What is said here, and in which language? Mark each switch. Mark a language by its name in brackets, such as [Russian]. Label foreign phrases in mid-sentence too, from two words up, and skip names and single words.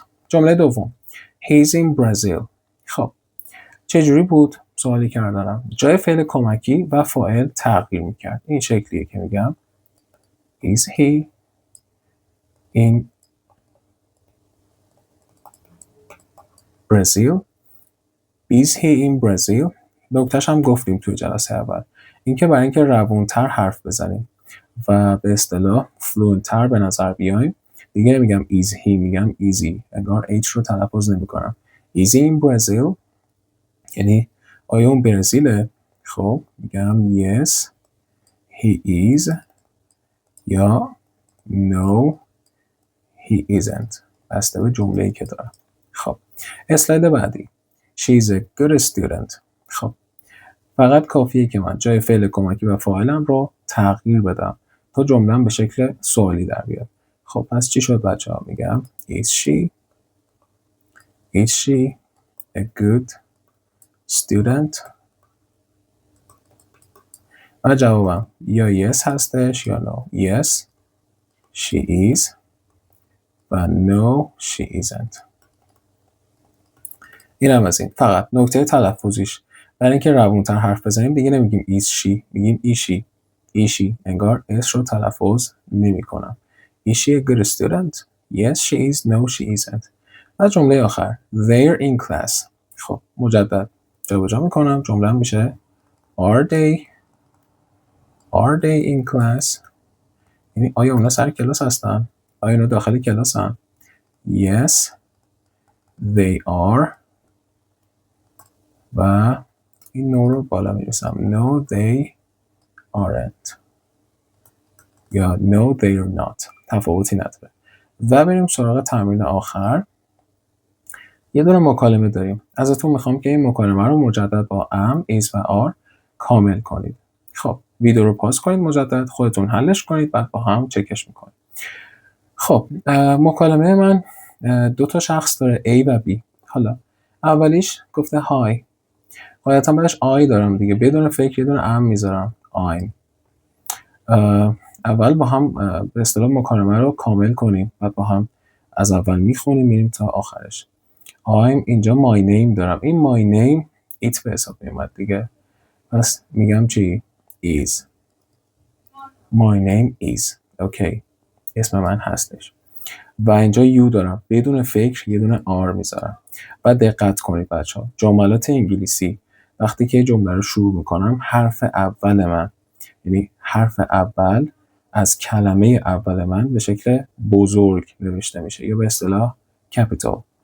[Persian] جمله دوم [English] He's in Brazil. [Persian] خب چجوری بود؟ سوالی کردم. جای فعل کمکی و فاعل تغییر میکرد. این شکلیه که میگم [English] Is he in Brazil؟ Is he in Brazil؟ [Persian] نکتهش هم گفتیم توی جلسه اول. اینکه برای اینکه روونتر حرف بزنیم و به اصطلاح فلوئنتر به نظر بیایم، دیگه نمیگم [English] is he، [Persian] میگم easy. انگار h رو تلفظ نمی‌کنم. [English] Is he in Brazil؟ [Persian] یعنی آیا اون برزیله؟ خب میگم [English] yes he is [Persian] یا [English] no he isn't، [Persian] بسته به جمله‌ای که دارم. خب اسلاید بعدی [English] She's a good student. [Persian] خب فقط کافیه که من جای فعل کمکی و فاعلم رو تغییر بدم تا جمله‌ام به شکل سوالی در بیاد. خب پس چی شد بچه‌ها؟ میگم [English] Is she a good student؟ [Persian] و جوابم یا yes هستش یا no. [English] Yes she is و no she isn't. [Persian] اینم از این. فقط نکته تلفظیش برای اینکه روونتر حرف بزنیم دیگه نمیگیم [English] is she، [Persian] میگیم ایشی. انگار اس رو تلفظ نمی کنم. [English] Is she a good student؟ Yes she is. No she isn't. [Persian] و جمله آخر [English] they're in class. [Persian] خب مجدد جابجا میکنم، جمله میشه [English] are they in class؟ [Persian] یعنی آیا اونا سر کلاس هستن؟ آیا اونا داخل کلاسن؟ [English] Yes they are. [Persian] و این نو رو بالا میرسم [English] no they aren't [Persian] یا [English] no they are not. [Persian] تفاوتی نداره. و بریم سراغ تمرین آخر. یه دونه مکالمه داریم. ازتون میخوام که این مکالمه رو مجدد با am، is و are کامل کنید. خب ویدیو رو پاس کنید، مجدد خودتون حلش کنید، بعد با هم چکش میکنید. خب مکالمه من 2 تا شخص داره A و B. حالا اولیش گفته های، غالبا بعدش I دارم دیگه، بدون فکر یه دونه am میذارم I'm. اول با هم به اصطلاح مکالمه رو کامل کنیم، بعد با هم از اول میخونیم میریم تا آخرش. I'm اینجا [English] my name [Persian] دارم، این [English] my name it [Persian] به حساب میومد دیگه، پس میگم چی؟ is. [English] My name is. [Persian] اوکی، اسم من هستش. و اینجا you دارم، بدون فکر یه دونه r میذارم. بعد دقت کنید بچه ها، جملات انگلیسی وقتی که جمله رو شروع میکنم حرف اول من، یعنی حرف اول از کلمه اول من به شکل بزرگ نوشته میشه یا به اصطلاح capital.